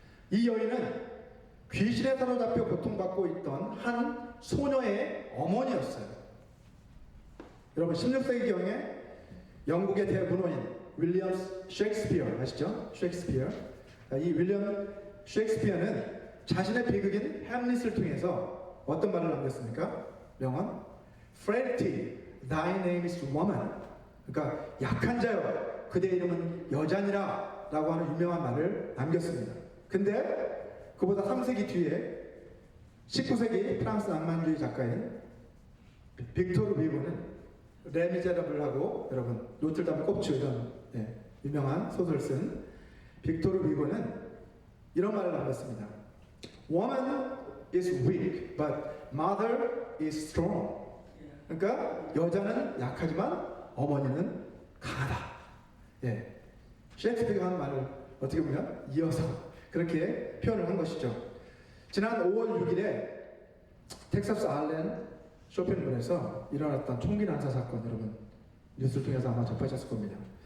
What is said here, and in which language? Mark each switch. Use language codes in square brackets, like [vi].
[ko] 이 여인은 귀신에 사로잡혀 고통받고 있던 한 소녀의 어머니였어요. 여러분 16세기경에 영국의 대문호인 윌리엄 셰익스피어 아시죠? 셰익스피어. 이 윌리엄 셰익스피어는 자신의 비극인 햄릿을 통해서 어떤 말을 남겼습니까? [en] 명언 Frailty, thy name is woman. [ko] 그러니까 약한 자여 그대의 이름은 여자니라 라고 하는 유명한 말을 남겼습니다. 근데 그보다 3세기 뒤에 19세기 프랑스 낭만주의 작가인 빅토르 위고는 레미제라블하고 여러분 노틀담 꼽추 이런 유명한 소설을 쓴 빅토르 위고는 이런 말을 남겼습니다. [en] Woman is weak, but mother is strong. [ko] 그러니까 여자는 약하지만 어머니는 강하다. 셰익스피어가 하는 말을 어떻게 보면 이어서 그렇게 표현을 한 것이죠. 지난 5월 6일에 텍사스 알렌 쇼핑몰에서 일어났던 총기 난사 사건 여러분 뉴스를 통해서 아마 접하셨을 겁니다.